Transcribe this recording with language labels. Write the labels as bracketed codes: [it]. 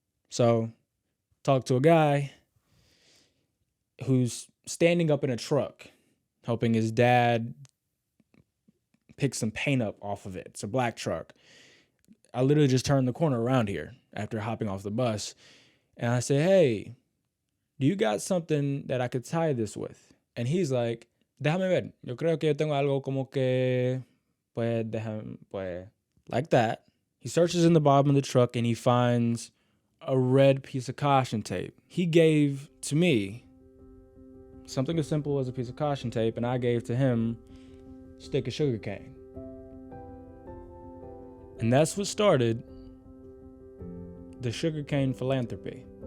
[en] So, talk to a guy who's standing up in a truck, helping his dad pick some paint up off of it. It's a black truck. I literally just turned the corner around here after hopping off the bus. And I said, hey, do you got something that I could tie this with? And he's like, [es] déjame ver. Yo creo que yo tengo algo como que, pues, déjame, pues, [en] like that. He searches in the bottom of the truck and he finds a red piece of caution tape. He gave to me something as simple as a piece of caution tape, and I gave to him a stick of sugar cane. And that's what started the sugarcane philanthropy.